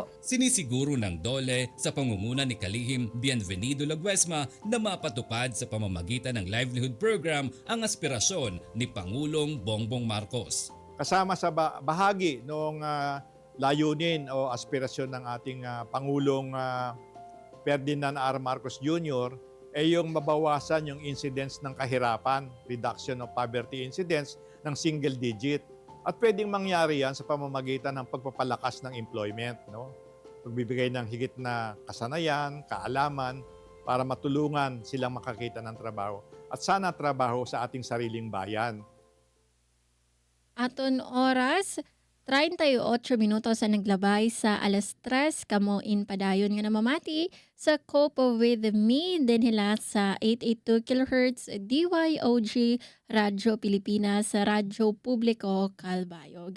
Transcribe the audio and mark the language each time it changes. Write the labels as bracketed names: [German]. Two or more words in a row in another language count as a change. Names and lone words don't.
[Filipino] Sinisiguro ng DOLE sa pangunguna ni Kalihim Bienvenido Laguesma na mapatupad sa pamamagitan ng [English] livelihood program [Filipino] ang aspirasyon ni Pangulong Bongbong Marcos. Kasama sa bahagi ng layunin o aspirasyon ng ating Pangulong Ferdinand R. Marcos Jr. ay yung mabawasan yung incidence ng kahirapan, [English] reduction of poverty incidence ng single digit. [Filipino] At pwedeng mangyari yan sa pamamagitan ng pagpapalakas ng employment, no? Pagbibigay ng higit na kasanayan, kaalaman, para matulungan silang makakita ng trabaho. At sana trabaho sa ating sariling bayan. [Waray] Aton oras, 38 minutos ang naglabay sa 3:00, kamo in padayon nga namamati sa Cope with Me din hila sa 882 kHz DYOG Radyo Pilipinas sa Radyo Publiko Calbayog.